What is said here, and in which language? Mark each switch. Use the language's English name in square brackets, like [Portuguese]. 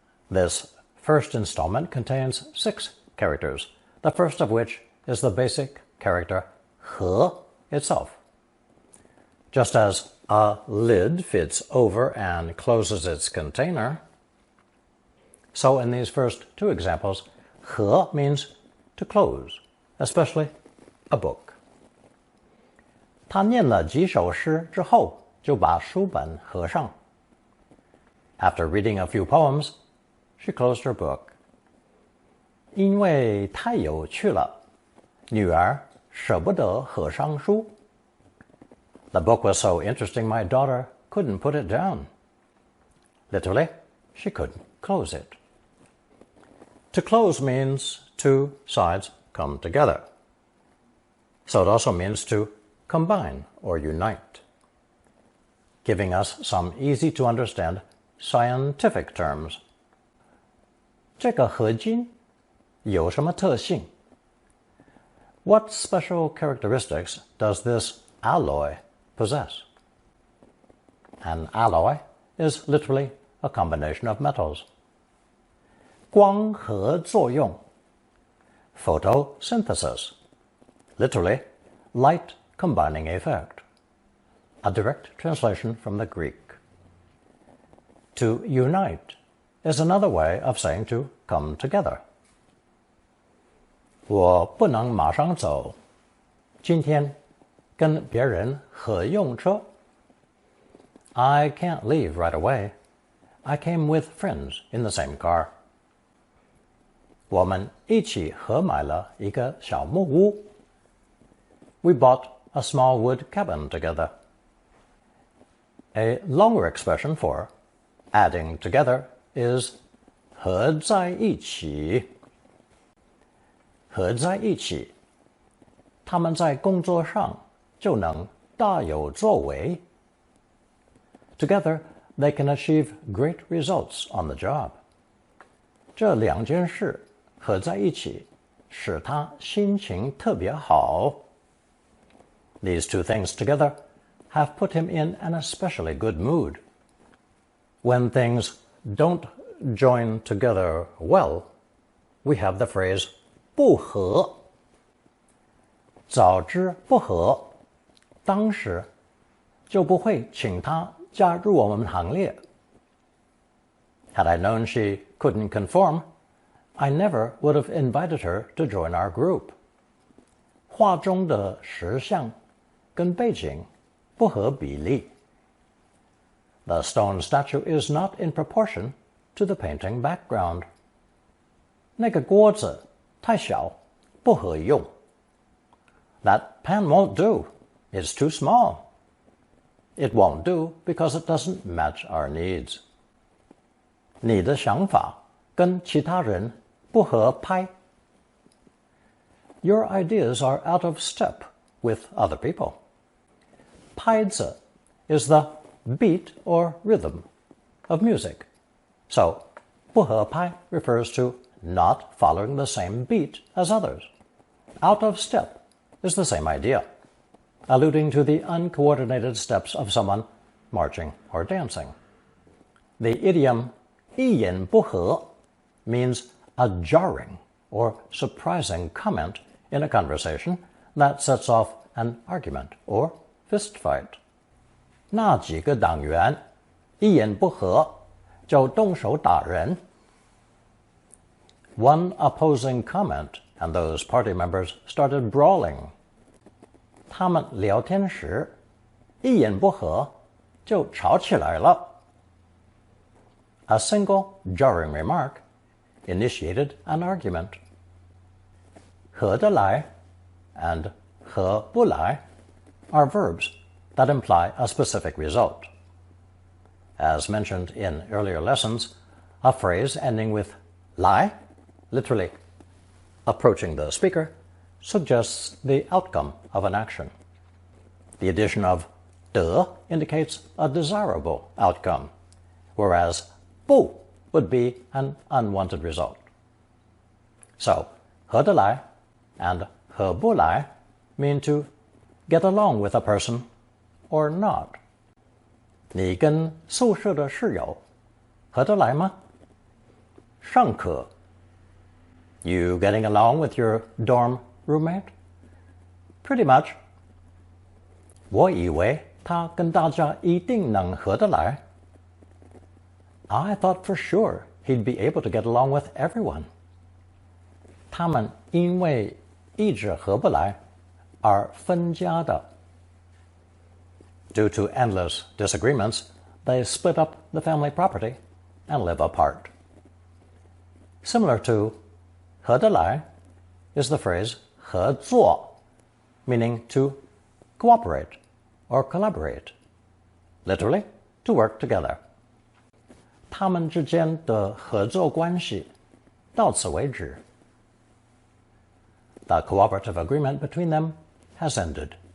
[English] This first installment contains 6 characters, the first of which is the basic character he itself. Just as a lid fits over and closes its container, so in these first 2 examples, he means to close, especially a book. [Chinese] 他念了几首诗之后，就把书本合上。 [English] After reading a few poems, she closed her book. [Chinese] 因为太有趣了，女儿舍不得合上书。 [English] The book was so interesting my daughter couldn't put it down. Literally, she couldn't close it. To close means 2 sides come together. So it also means to combine or unite, giving us some easy-to-understand scientific terms. [Chinese] 这个合金有什么特性? [English] What special characteristics does this alloy possess? An alloy is literally a combination of metals. 光合作用, photosynthesis, literally light combining effect, a direct translation from the Greek. To unite is another way of saying to come together. [Chinese] 我不能马上走，今天跟别人合用车。 [English] I can't leave right away. I came with friends in the same car. [Chinese] 我们一起合买了一个小木屋。 [English] We bought a small wood cabin together. A longer expression for adding together is 合在一起。 [Chinese] 合在一起，他们在工作上就能大有作为。 [English] Together, they can achieve great results on the job. [Chinese] 这2件事合在一起，使他心情特别好。 [English] These 2 things together have put him in an especially good mood. When things don't join together well, we have the phrase 不合。 [Chinese] 早知不合，当时就不会请他加入我们行列。 [English] Had I known she couldn't conform, I never would have invited her to join our group. [Chinese] 画中的石像跟背景不合比例。 [English] The stone statue is not in proportion to the painting background. [Chinese] 那个锅子太小，不合用。 [English] That pan won't do. It's too small. It won't do because it doesn't match our needs. [Chinese] 你的想法跟其他人不合拍。 [English] Your ideas are out of step with other people. 拍子 is the beat or rhythm of music. So, 不合拍 refers to not following the same beat as others. Out of step is the same idea, alluding to the uncoordinated steps of someone marching or dancing. The idiom 一言不合 means a jarring or surprising comment in a conversation that sets off an argument or fist fight. [Chinese] 那几个党员一言不合就动手打人。 [English] One opposing comment and those party members started brawling. [Chinese] 他们聊天时一言不合就吵起来了。 [English] A single jarring remark initiated an argument. 合得来 and 合不来 are verbs that imply a specific result. As mentioned in earlier lessons, a phrase ending with 来, literally approaching the speaker, suggests the outcome of an action. The addition of 的 indicates a desirable outcome, whereas 不 would be an unwanted result. So, 合得来 and 合不来 mean to get along with a person or not. [Chinese] 你跟宿舍的室友合得来吗？尚可。 [English] You getting along with your dorm roommate? Pretty much. [Chinese] 我以为他跟大家一定能合得来。 [English] I thought for sure he'd be able to get along with everyone. [Chinese] 他们因为一直合不来而分家的。 [English] Due to endless disagreements, they split up the family property and live apart. Similar to 合得来 is the phrase 合作, meaning to cooperate or collaborate. Literally, to work together. [Chinese] 他们之间的合作关系到此为止。 [English] The cooperative agreement between them has ended.